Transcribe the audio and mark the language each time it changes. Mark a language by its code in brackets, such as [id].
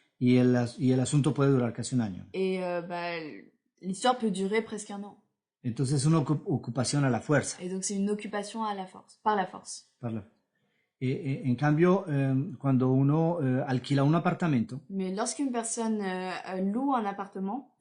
[es] Y el asunto puede durar casi un año. [fr] Et l'histoire peut durer presque 1 an. [es] Entonces es una ocupación a la fuerza. [fr] Et donc c'est une occupation par la force. [es] En cambio, cuando uno alquila un apartamento, [fr] Mais lorsqu'une personne loue un appartement,